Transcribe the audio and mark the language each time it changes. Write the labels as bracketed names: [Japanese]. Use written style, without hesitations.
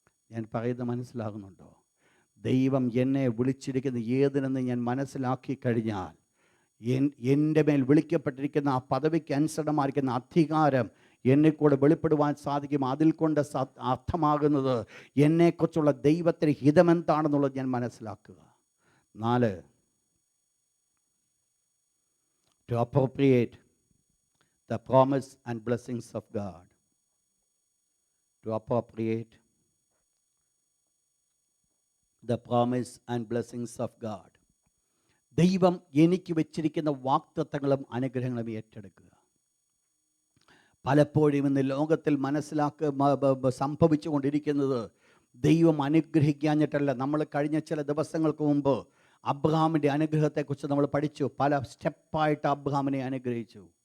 [Malayalam] ഞാൻ പറയുന്നത് മനസ്സിലാകുന്നുണ്ടോ? ദൈവം എന്നെ വിളിച്ചിരിക്കുന്ന ഏതിനെന്ന് ഞാൻ മനസ്സിലാക്കി കഴിഞ്ഞാൽ, എൻ്റെ മേൽ വിളിക്കപ്പെട്ടിരിക്കുന്ന ആ പദവിക്ക് അനുസരണമായിരിക്കുന്ന അധികാരം എന്നെക്കൂടെ വെളിപ്പെടുവാൻ സാധിക്കും. അതിൽ കൊണ്ട് അർത്ഥമാകുന്നത് എന്നെക്കുറിച്ചുള്ള ദൈവത്തിൻ്റെ ഹിതമെന്താണെന്നുള്ളത് ഞാൻ മനസ്സിലാക്കുക. [English] 4, to appropriate the promise and blessings of God. To appropriate the promise and blessings of God. [Malayalam] ദൈവം എനിക്ക് വെച്ചിരിക്കുന്ന വാഗ്ദത്തങ്ങളും അനുഗ്രഹങ്ങളും ഏറ്റെടുക്കുക. പലപ്പോഴും ഇന്ന് ലോകത്തിൽ സംഭവിച്ചു കൊണ്ടിരിക്കുന്നത്, ദൈവം അനുഗ്രഹിക്കാഞ്ഞിട്ടല്ല. നമ്മൾ കഴിഞ്ഞ ചില ദിവസങ്ങൾക്ക് മുമ്പ് അബ്രഹാമിൻ്റെ അനുഗ്രഹത്തെക്കുറിച്ച് നമ്മൾ പഠിച്ചു. പല സ്റ്റെപ്പായിട്ട് അബ്രഹാമിനെ അനുഗ്രഹിച്ചു.